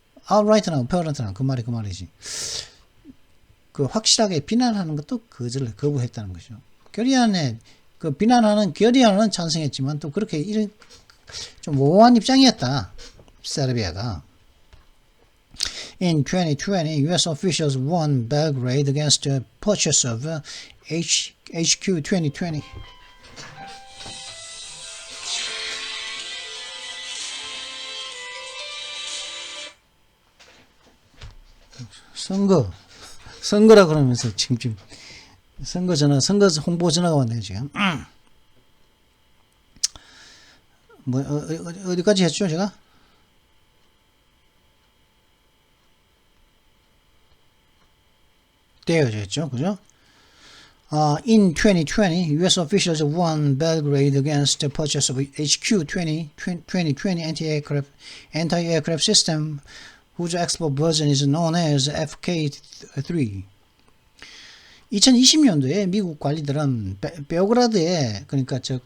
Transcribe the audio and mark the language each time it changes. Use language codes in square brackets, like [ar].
[ko] outright나 apparent나 그 말이지. 그 확실하게 비난하는 것도 거부했다는 거죠. 결의안에 그 비난하는 결의안은 찬성했지만 또 그렇게 이런 좀 모호한 입장이었다. 세르비아가. [en] In 2020, U.S. officials won Belgrade against the purchase of HQ 2020. [ko] 선거라 그러면서 지금 선거 홍보 전화가 왔네요, 지금. 뭐, 어디까지 했죠, 제가? 떼어졌죠, 그죠? [en] In 2020, U.S. officials won Belgrade against the purchase of HQ 2020 anti-aircraft system, whose export version is known as FK3. [ko] 2020년도에 미국 관리들은 베오그라드에 그러니까